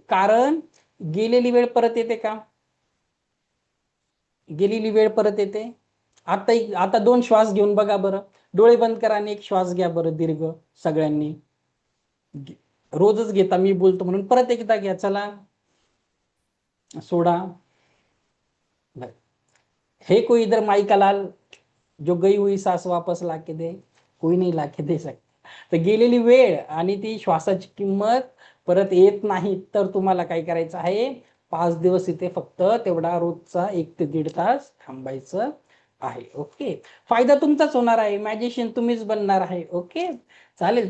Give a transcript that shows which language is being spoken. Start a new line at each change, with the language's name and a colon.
Marathi: कारण गेलेली वेळ परत येते का? गेलेली वेळ परत येते? आता 2 श्वास घेऊन बघा बरं. डोळे बंद करा आणि एक श्वास घ्या बरं दीर्घ सगळ्यांनी. रोजच घेता मी बोलतो म्हणून परत एकदा घ्या. चला सोडा.
Hindi: है कोई इधर माई का लाल जो गई हुई सास वापस लाके दे? कोई नहीं लाके दे सकता.
Marathi: तर गेलेली वेळ आणि ती श्वासाची किंमत परत येत नाही, तर तुम्हाला काय करायचं आहे, 5 दिवस इथे फक्त तेवढा रोजचा 1 ते 1.5 तास थांबायचं आहे. ओके. फायदा तुमचाच होणार आहे. मॅजिशियन तुम्हीच बनणार आहे. ओके. चालेल.